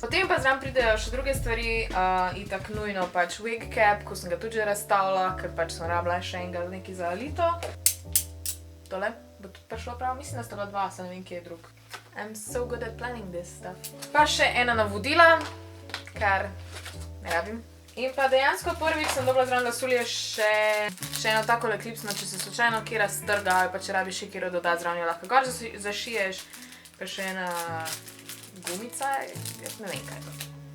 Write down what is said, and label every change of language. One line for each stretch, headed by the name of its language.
Slovenian: Potem pa zraven pridejo še druge stvari, itak nujno pač wig cap, ko sem ga tudi že razstavila, ker pač sem rabila še enega nekaj za alito. Tole bo tudi prišlo prav, mislim, da sta bila dva, se ne vem, kje je drug.
English: I'm so good at planning this stuff.
Slovenian: Pa še ena navodila, kar ne rabim. In pa dejansko prvič sem dobila zraven lasulje še eno takole klipsno, če se slučajno kje raztrga ali pa če rabiš še kjero dodati zraven, jo lahko gor zašiješ. Pa še ena gumica, jaz ne vem, kaj je to.